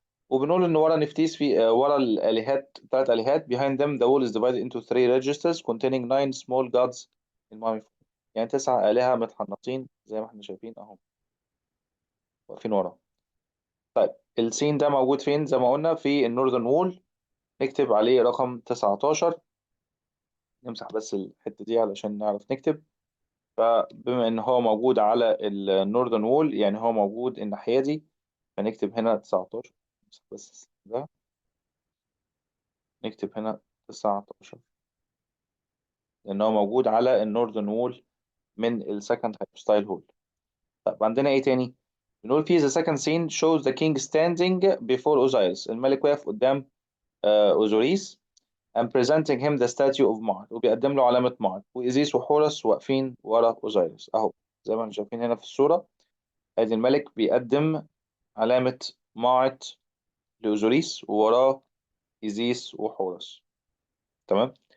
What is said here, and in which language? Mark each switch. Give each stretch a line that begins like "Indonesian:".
Arabic: وبنقول ان ورا نفتيس في ورا الالهات ثلاث الهات.
English: behind them the wall is divided into three registers containing nine small gods in mummified.
Arabic: يعني تسع آلهة متحنطين زي ما احنا شايفين اهو، واقفين ورا. طيب، السين ده موجود فين؟ زي ما قلنا في النورذرن وول. نكتب عليه رقم 19. نمسح بس الحتة دي علشان نعرف نكتب. فبما ان هو موجود على النورذرن وول يعني هو موجود الناحية دي، فنكتب هنا 19. نمسح بس ده، نكتب هنا 19 لان هو موجود على النورذرن وول من السكند هايبوستايل هول. طب عندنا ايه تاني؟ بنقول في
English: the second scene shows the king standing before Osiris.
Arabic: الملك واقف قدام اوزوريس
English: and presenting him the statue of Ma'at،
Arabic: وبيقدم له علامة مa'at، وإيزيس وحورس واقفين ورا أوزيريس أهو. زي ما احنا شايفين هنا في الصورة، ادي الملك بيقدم علامة مa'at لأوزوريس، ووراه إيزيس وحورس. تمام.